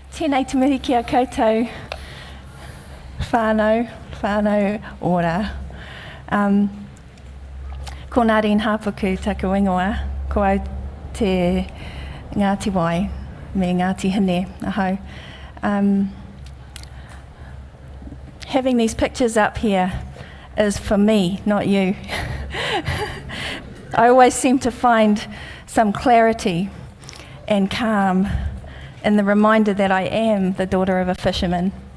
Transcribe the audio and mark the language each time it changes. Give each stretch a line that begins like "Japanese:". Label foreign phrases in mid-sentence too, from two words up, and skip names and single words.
Māori: Tēnei te mihi ki a koutou, whānau ora. Ko Ngāti Hāpuku taku ingoa, ko au te Ngāti Wai, me Ngāti Hine, ahau.
English: Having these pictures up here is for me, not you. I always seem to find some clarity and calm in the reminder that I am the daughter of a fisherman.